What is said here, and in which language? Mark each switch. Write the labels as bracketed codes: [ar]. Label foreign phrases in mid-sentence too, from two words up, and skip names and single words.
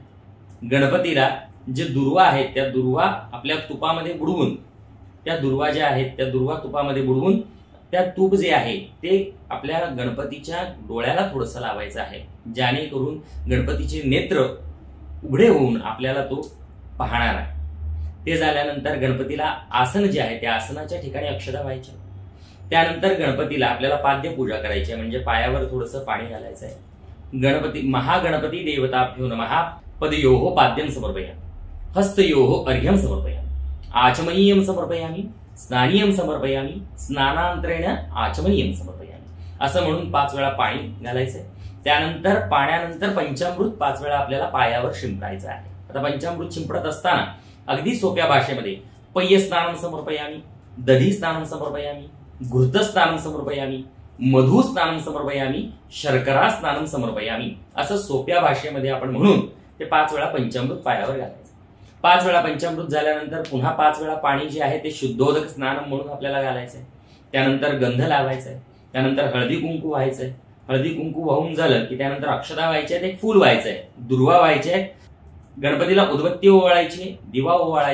[mr] गणपतीला जे दुर्वा आहेत त्या दुर्वा आपल्या तुपामध्ये बुडवून, त्या दुर्वा ज्या आहेत त्या दुर्वा तुपामध्ये बुडवून त्या तूप जे आहे ते आपल्या गणपतीच्या डोळ्याला थोडंसं लावायचं आहे, जेणेकरून गणपतीचे नेत्र उघडे होऊन आपल्याला तो पाहणार आहे. ते झाल्यानंतर गणपतीला आसन जे आहे त्या आसनाच्या ठिकाणी अक्षदा व्हायच्या. त्यानंतर गणपतीला आपल्याला पाद्य पूजा करायची आहे, म्हणजे पायावर थोडंसं पाणी घालायचं आहे. [sa] गणपती महागणपती देवताभ्यो नमः पदयोः पाद्यं समर्पयामि, हस्तयोः अर्घ्यं समर्पयामि, आचमनीयं समर्पयामि, स्नानीयं समर्पयामि, स्नानांतरेण आचमनीयं समर्पयामि [mr] असं म्हणून 5 वेळा पाणी घालायचंय. त्यानंतर पाण्यानंतर पंचामृत 5 वेळा आपल्याला पायावर शिंपडायचं आहे. आता पंचामृत शिंपडत असताना अगदी सोप्या भाषेमध्ये [sa] पय्य स्नानं समर्पयामि, दधी स्नानं समर्पयामि, घृत स्नानं समर्पयामि, मधु स्नानं समर्पयामि, शर्करा स्नानं समर्पयामि [mr] असं सोप्या भाषेमध्ये आपण म्हणून ते 5 वेळा पंचामृत पायावर घालायचं. 5 वेळा पंचामृत झाल्यानंतर पुन्हा 5 वेळा पाणी जे आहे ते शुद्धोदक स्नान म्हणून आपल्याला घालायचंय. त्यानंतर गंध लावायचाय, त्यानंतर हळदी कुंकू व्हायचंय. हळदी कुंकू वाहून झालं की त्यानंतर अक्षदा व्हायच्या, एक फूल व्हायचंय, दुर्वा व्हायचे, गणपतीला उदबत्ती ओवाळायची, दिवा ओवाळायचे.